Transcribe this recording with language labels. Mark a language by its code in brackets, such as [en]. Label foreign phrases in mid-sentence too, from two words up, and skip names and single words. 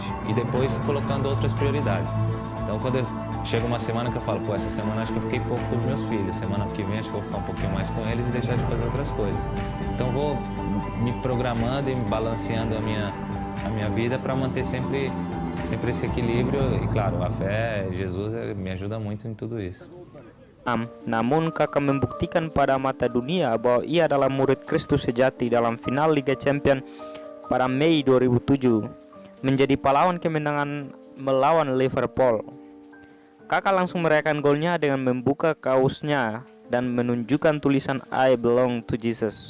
[pt] E depois colocando outras prioridades. Então quando chega uma semana que eu falo, essa semana acho que eu fiquei pouco com os meus filhos, semana que vem acho que eu vou ficar um pouquinho mais com eles e deixar de fazer outras coisas. Então vou me programando e me balanceando a minha vida para manter sempre esse equilíbrio. E claro, a fé, Jesus me ajuda muito em tudo isso. [id] Namun Kakak membuktikan pada mata dunia bahwa ia adalah murid Kristus sejati dalam final Liga Champions pada Mei 2007, menjadi pahlawan kemenangan melawan Liverpool. Kakak langsung merayakan golnya dengan membuka kaosnya dan menunjukkan tulisan [en] I belong to Jesus.